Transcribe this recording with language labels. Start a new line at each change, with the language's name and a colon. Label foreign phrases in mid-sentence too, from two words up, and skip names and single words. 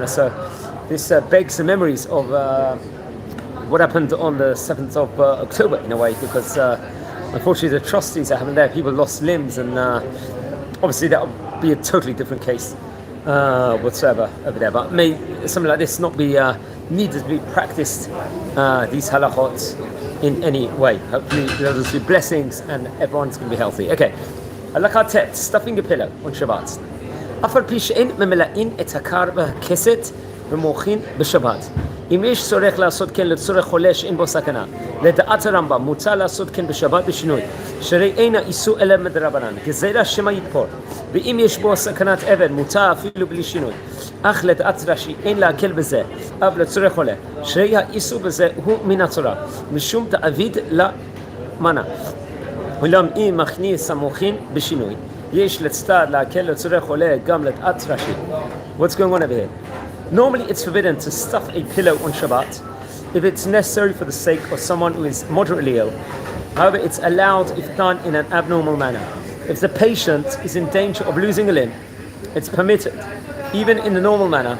English: So this begs the memories of what happened on the 7th of October in a way, because unfortunately the atrocities that happened there, people lost limbs, and obviously that would be a totally different case whatsoever over there. But may something like this not be needed to be practiced, these halachot, in any way. Hopefully there'll be blessings and everyone's going to be healthy. Okay,
Hebrew: הלכה ט,
English: stuffing a pillow on Shabbat.
Hebrew: אף על פי שאין ממלאין את הכר בכסת ומוכין בשבת. אם יש צורך לעשות כן לצורך חולה שאין בו סכנה, לדעת הרמב"ם מוצע לעשות כן בשבת בשינוי, שהרי אין האיסור אלא מדרבנן, גזירה שמא יתפור, ואם יש בו סכנת אבן מוצע אפילו בלי שינוי, אך לדעת רש"י אין להקל בזה, אבל לצורך חולה, שהרי האיסור בזה הוא מן התורה, משום תעביד למנע. אולם אם מכניס המוחין בשינוי, יש לצד להקל לצורך חולה גם לדעת רש"י.
English: What's going on over here? Normally it's forbidden to stuff a pillow on Shabbat if it's necessary for the sake of someone who is moderately ill. However, it's allowed if done in an abnormal manner. If the patient is in danger of losing a limb, it's permitted, even in the normal manner.